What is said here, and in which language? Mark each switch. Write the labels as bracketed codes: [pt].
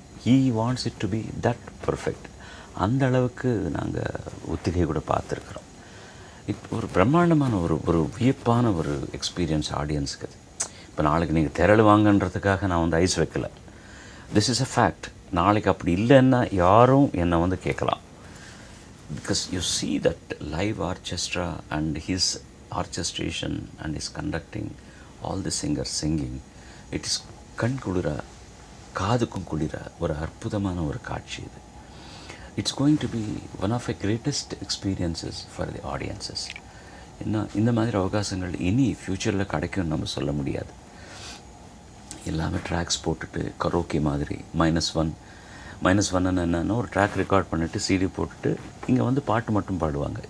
[en] He wants it to be that perfect. [ta] அந்த அளவுக்கு நாங்கள் ஒத்திகை கூட பார்த்துருக்குறோம். இப்போ ஒரு பிரம்மாண்டமான ஒரு வியப்பான ஒரு எக்ஸ்பீரியன்ஸ் ஆடியன்ஸுக்கு அது. இப்போ நாளைக்கு நீங்கள் திரள் வாங்கன்றதுக்காக நான் வந்து ஐஸ் வைக்கலை. [en] This is a fact. [ta] நாளைக்கு அப்படி இல்லைன்னா யாரும் என்னை வந்து கேட்கலாம். [en] because you see that live orchestra and his orchestration and his conducting, all the singers singing, it is [ta] கண் குளிர காதுக்கும் குளிர ஒரு அற்புதமான ஒரு காட்சி இது. [en] It's going to be one of the greatest experiences for the audiences. [ta] என்ன இந்த மாதிரி அவகாசங்கள் இனி ஃப்யூச்சரில் கிடைக்கும்னு நம்ம சொல்ல முடியாது. எல்லாமே ட்ராக்ஸ் போட்டுட்டு கரோக்கி மாதிரி -1 என்னன்னா ஒரு ட்ராக் ரெக்கார்ட் பண்ணிவிட்டு சிடி போட்டுட்டு இங்கே வந்து பாட்டு மட்டும் பாடுவாங்க.